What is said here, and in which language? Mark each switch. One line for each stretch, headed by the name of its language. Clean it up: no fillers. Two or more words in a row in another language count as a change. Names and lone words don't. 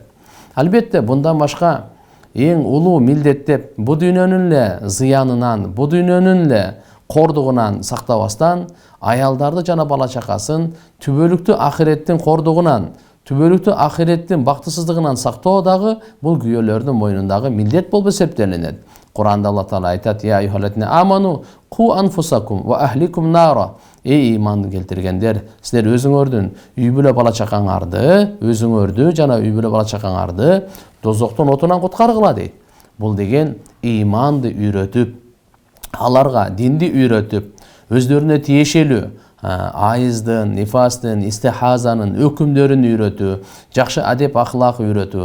Kyrgyz: Албетте, bundan башка эң улуу милдет деп бу дүйнөнүн эле зыянынан, бу дүйнөнүн эле кордугунан сактабастан, аялдарды жана бала чакасын түбөлүктүү ахиреттин кордугунан, түбөлүктүү ахиреттин бактысыздыгынан сактоо дагы бул күйөөлөрдүн мойнундагы милдет болуп эсептелинет. Куранда Алла Таала айтат:
Arabic: "يا أيها الذين آمنوا قوا أنفسكم وأهليكم نارا".
Kyrgyz: Эй иманды келтиргендер, силер өзүңөрдүн үй бүлө бала чакаңарды, жана үй бүлө бала чакаңарды дозоктун отунан куткаргыла дейт. Бул деген иманды үйрөтүп, аларга динди үйрөтүп, өздөрүнө тиешелүү айыздын, нифастын, истихазанын өкүмдөрүн үйрөтүү, жакшы адеп ахлак үйрөтүү,